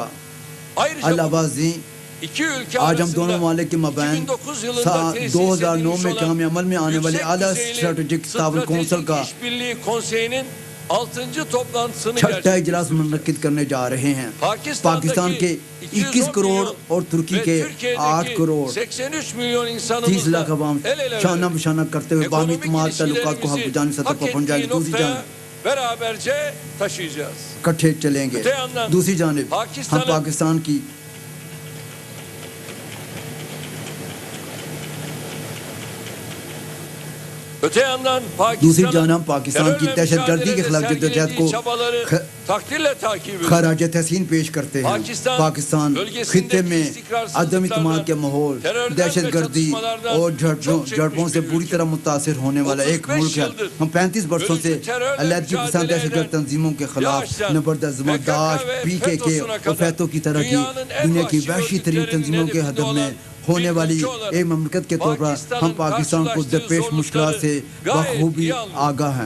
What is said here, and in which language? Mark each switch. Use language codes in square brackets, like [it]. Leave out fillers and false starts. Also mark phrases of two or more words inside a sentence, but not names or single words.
[ur] علاوہ ازیں آج ہم دونوں ممالک کے مابین 2009 میں قیام عمل میں آنے والے اعلیٰ اسٹریٹجک تعاون کونسل کا [tr] 6. toplantısını [ur] چھٹا اجلاس منعقد کرنے جا رहे ہیں پاکستان کے 21 کروڑ اور ترکی کے 8 کروڑ [tr] 83 milyon 30 insanımızla [ur] لاکھ عوام [tr] el ele [ur] شانہ [tr] vererek [ur] بشانہ کرتے ہوئے باہمی اعتماد تعلقات کو حق بجانی سطح پر پہنچائیں گے. دوسری جانب [tr] beraberce taşıyacağız. [ur] کٹھے چلیں گے. دوسری جانب ہم پاکستان کی [tr] Öte yandan [ur] دوسری جانب ہم پاکستان کی دہشت گردی کے خلاف جدوجہد کو [tr] takdirle takip ediyoruz. [ur] خراج تحسین پیش کرتے ہیں. پاکستان خطے میں عدم اعتماد کے ماحول، دہشت گردی اور جھڑپوں سے بری طرح متاثر ہونے والا ایک ملک ہے. ہم 35 برسوں سے علیحدگی پسند دہشت گرد تنظیموں کے خلاف نبردست داعش، PKK اور فیتو کی طرح کی دنیا کی وحشی ترین تنظیموں کے ہدف میں ہونے والی ایک مملکت کے طور پر ہم پاکستان کو درپیش مشکلات سے بخوبی آگاہ ہیں.